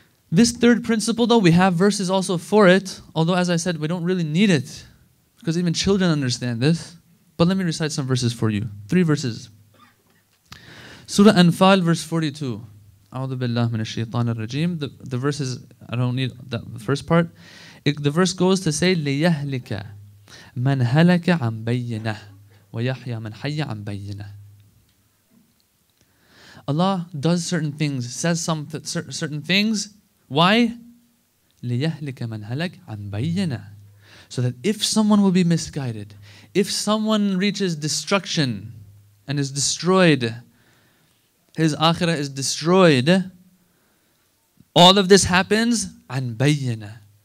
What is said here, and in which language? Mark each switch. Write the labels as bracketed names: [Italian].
[English] This third principle, though, we have verses also for it, although, as I said, we don't really need it because even children understand this. But let me recite some verses for you. 3 verses. Surah Anfal, verse 42. [Arabic] A'udhu billah minash shaitanir rajim. [English] The verses, I don't need the first part. The verse goes to say, [Arabic] لِيَهْلِكَ مَنْ هَلَكَ عَنْ بَيِّنَهِ وَيَحْيَى مَنْ حَيَّ عَنْ بَيِّنَهِ. [English] Allah does certain things, says certain things. Why? [Arabic] لِيَهْلِكَ مَنْ هَلَكَ عَنْ بَيِّنَهِ. [English] So that if someone will be misguided, if someone reaches destruction and is destroyed, his akhirah is destroyed, all of this happens [Arabic] عَنْ بَيِّنَهِ.